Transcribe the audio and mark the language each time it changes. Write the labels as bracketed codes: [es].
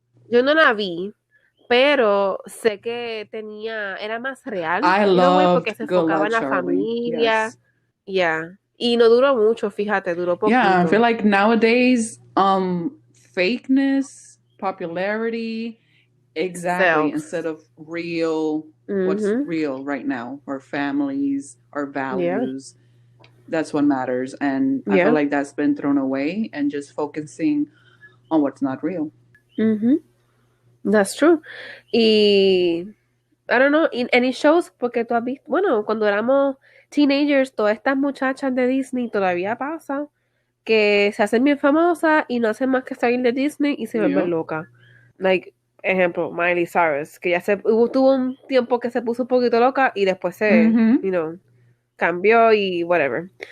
[es] Yo no la vi, pero sé que era más real. [en] I love [es] porque se enfocaba en la familia. Y no duró mucho, fíjate, duró poquito. [en] Yeah, I feel like nowadays, fakeness, popularity, instead of real, what's real right now, our families, our values, that's what matters. And I feel like that's been thrown away, and just focusing on what's not real. That's true. [es] Y I don't know, in any shows, porque tú has visto, bueno, cuando éramos teenagers, todas estas muchachas de Disney todavía pasa que se hacen bien famosas y no hacen más que salir de Disney y se vuelven locas. Like, ejemplo, Miley Cyrus, que ya tuvo un tiempo que se puso un poquito loca y después se, you know, cambió y whatever.